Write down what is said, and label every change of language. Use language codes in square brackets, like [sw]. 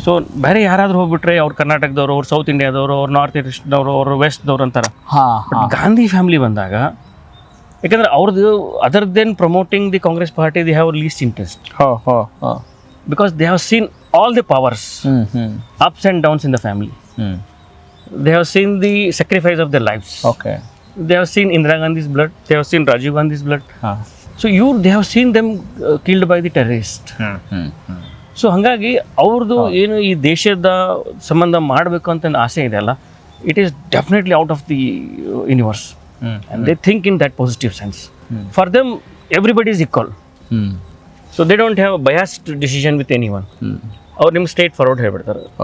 [kn] So ಬೇರೆ ಯಾರಾದ್ರೂ ಹೋಗ್ಬಿಟ್ರೆ ಅವ್ರು ಕರ್ನಾಟಕದವರು, ಅವ್ರು ಸೌತ್ ಇಂಡಿಯಾದವರು, ಅವ್ರು ನಾರ್ತ್ ಈಸ್ಟ್ನವರು, ಅವ್ರು ವೆಸ್ಟ್ದವ್ರು ಅಂತಾರೆ. [en] but Gandhi family [kn] ಬಂದಾಗ, ಯಾಕಂದ್ರೆ ಅವ್ರದ್ದು [en] Other than promoting the Congress party, they have least interest. Because they have seen all the powers, ups and downs in the family. They have seen the sacrifice of their lives. Okay. They have seen Indira Gandhi's blood. They have seen Rajiv Gandhi's blood. So they have seen them killed by the terrorist. [kn] So ಹಾಗಾಗಿ ಅವ್ರದ್ದು ಏನು ಈ ದೇಶದ ಸಂಬಂಧ ಮಾಡಬೇಕು ಅಂತ ಆಸೆ ಇದೆ ಅಲ್ಲ, [en] It is definitely out of the universe. And they think in that positive sense. For them everybody is equal. So they don't have biased decision with any one. [kn] ಅವ್ರು ನಿಮ್ಗೆ ಸ್ಟ್ರೇಟ್ ಫಾರ್ವರ್ಡ್ ಹೇಳ್ಬಿಡ್ತಾರೆ.